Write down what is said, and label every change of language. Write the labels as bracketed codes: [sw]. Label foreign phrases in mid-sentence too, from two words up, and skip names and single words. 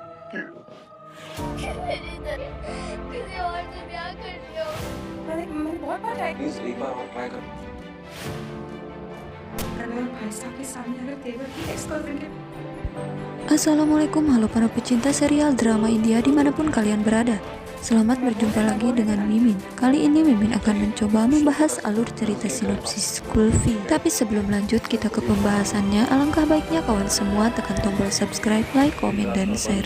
[hi] किसी और से ब्याह कर लियो। मैंने बहुत बार ट्राई प्लीज एक बार और ट्राई कर। अगर भाई साहब के सामने अगर तेवर की एक्स गर्लफ्रेंड के [id] Assalamualaikum, halo para pecinta serial drama India dimanapun kalian berada. Selamat berjumpa lagi dengan Mimin. Kali ini Mimin akan mencoba membahas alur cerita sinopsis Kulfi. Tapi sebelum lanjut kita ke pembahasannya, alangkah baiknya kawan semua tekan tombol subscribe, like, komen, dan share.